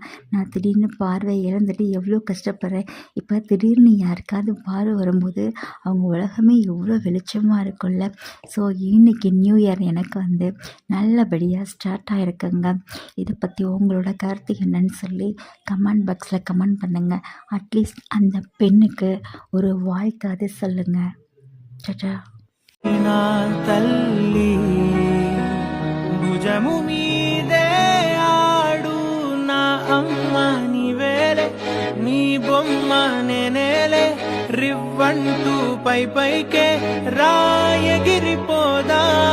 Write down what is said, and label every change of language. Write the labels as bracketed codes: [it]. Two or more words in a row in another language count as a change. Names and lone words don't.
[ta] நான் திடீர்னு பார்வை இழந்துட்டு எவ்வளோ கஷ்டப்படுறேன். இப்போ திடீர்னு யாருக்காவது பார்வை வரும்போது அவங்க உலகமே எவ்வளோ வெளிச்சமாக இருக்கும்ல. ஸோ இன்னைக்கு [en] New Year [ta] எனக்கு வந்து நல்லபடியாக ஸ்டார்ட் ஆகிருக்குங்க. இதை பற்றி உங்களோட கருத்து என்னன்னு சொல்லி [en] comment box [ta] கமெண்ட் பண்ணுங்கள். அட்லீஸ்ட் அந்த பெண்ணுக்கு ஒரு வாழ்த்தாவது சொல்லுங்கள். சச்சா. [te] తల్లి భుజము మీదే ఆడు నా అమ్మ నీవేలే, నీ బొమ్మ నేనేలే, రివ్వంటూ పైకే రాయగిరిపోదా